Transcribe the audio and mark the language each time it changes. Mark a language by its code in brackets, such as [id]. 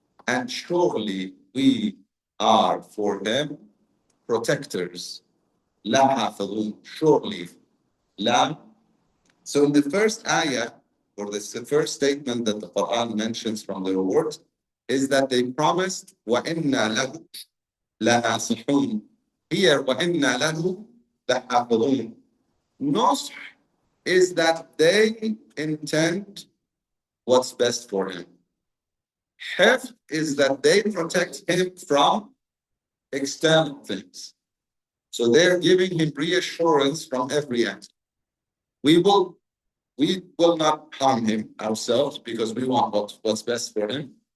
[en] And surely we are for him protectors. لَحَافِظُونَ. Surely. La. So in the first ayah, or the first statement that the Quran mentions from the reward, is that they promised [ar] وَإِنَّا لَهُ لَنَاصِحُونَ. [en] Here, [ar] وَإِنَّا لَهُ لَحَافِظُونَ. [en] Nusх is that they intend what's best for him. Hifz is that they protect him from external things. So they're giving him reassurance from every end. We will not harm him ourselves because we want what's best for him.